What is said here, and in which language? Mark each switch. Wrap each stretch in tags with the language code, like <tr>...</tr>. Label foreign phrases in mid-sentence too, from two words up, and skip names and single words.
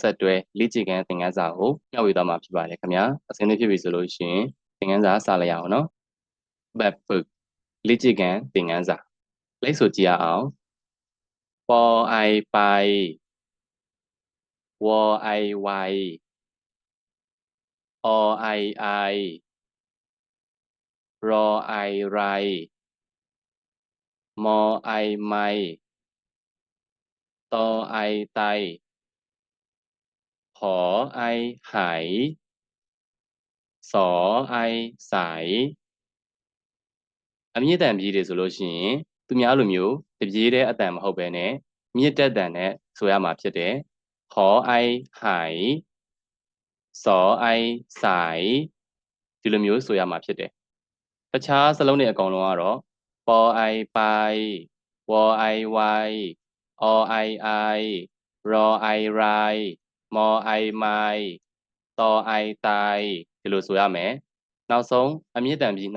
<my>ဆက်တွဲလေ့ကျင့်ခန်းသင်ခန်းစာကိုမျှဝေသွားမှာဖြစ်ပါတယ်ခင်ဗျာအစင်းလေးဖြစ်ပြီဆိုလို့ရှိရင်သင်ခန်းစာစလိုက်ရအောင်နော်ဘက်ဖုလေ့ကျင့်ခန်းသင်ခန်းစာလိုက်ဆိုကြည့်ရအောင်</my> <th>พอไอไปวอไอไว ออไอไอรอไอไรมอไอไมตอไอไต หอไอไห สอไอใส</th> <my>အမြင့်တန်ပြေးတယ်ဆိုလို့ရှိရင်သူများလိုမျိုးတပြေးတဲ့အတန်မဟုတ်ဘဲနဲ့မြင့်တက်တန်နဲ့ဆိုရမှာဖြစ်တယ်</my> <th>หอไอไหสอ ไอใส</th> <my>ဒီလိုမျိုးဆိုရမှာဖြစ်တယ်တခြားစလုံးတွေအကုန်လုံးကတော့</my> <th>พอไอไปวอไอไวออไอไอรอไอไร มอไอไมตอไอไต</th> <my>ဒီလိုဆိုရမယ်နောက်ဆုံးအမြင့်တန်ပြီးနှ</my>